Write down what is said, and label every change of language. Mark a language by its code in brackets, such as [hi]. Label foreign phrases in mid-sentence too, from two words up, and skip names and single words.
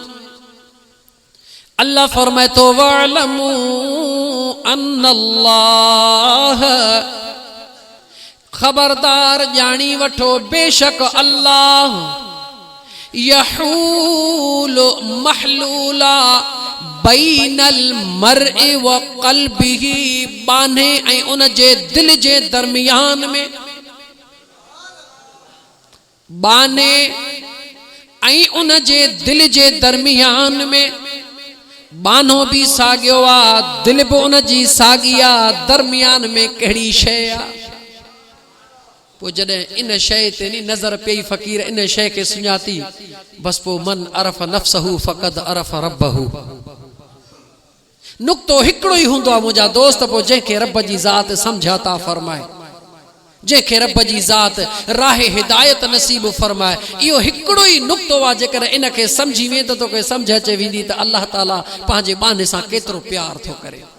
[sd] अल्लाह फरमाए तो [ar] واعلموا أن الله, [sd] खबरदार जानी वठो बेशक अल्लाह [ar] يحول محلولا بين المرء و قلبه, [sd] बाने ऐं उन जे दिल जे दरमियान में, बाने ऐं उन जे दिल जे दरमियान में, बानो भी सागियो आ, दिल भी उन जी सागी आ, दरमियान में कहिड़ी शइ आ। पोइ जॾहिं इन शइ ते नी नज़र पई फ़कीर इन शइ खे सुञाती, बस पोइ [ar] من عرف نفسه فقد عرف ربه. [sd] नुक्तो हिकिड़ो ही हूंदो आहे मुंहिंजा दोस्त, पोइ जंहिंखे रब जी ज़ात सम्झाता फरमाए, जंहिंखे रब जी ज़ात राह हिदायत नसीब फरमाए, इहो हिकिड़ो ही नुक्तो आहे। जेकर इन खे सम्झी वेंदो तो के सम्झ अचे वेंदी त अल्लाह ताला पंहिंजे बाने सां केतिरो प्यार थो करे।